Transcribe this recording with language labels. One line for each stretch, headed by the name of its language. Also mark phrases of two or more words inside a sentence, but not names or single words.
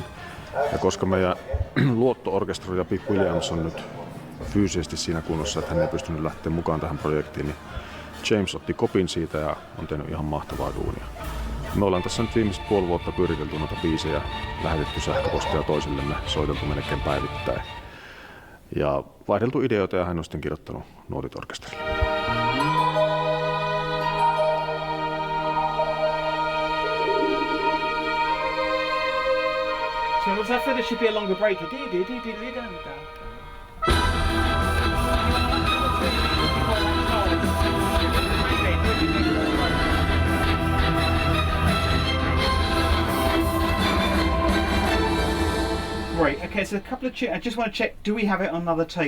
Finnish: Ja koska meidän luotto-orkesteri ja Pip Williams on nyt fyysisesti siinä kunnossa, että hän ei pystynyt lähteä mukaan tähän projektiin, niin James otti kopin siitä ja on tehnyt ihan mahtavaa duunia. Me ollaan tässä nyt viimeiset 0,5 vuotta pyöritelty noita biisejä, lähetetty sähköpostia toisillemme, soiteltu melkein päivittäin. Ja vaihdeltu ideoita ja hän on sitten kirjoittanut nuotit orkesterille.
English: So was that for there should be a longer break? Right, okay, so a couple of I just want to check, do we have it on another take?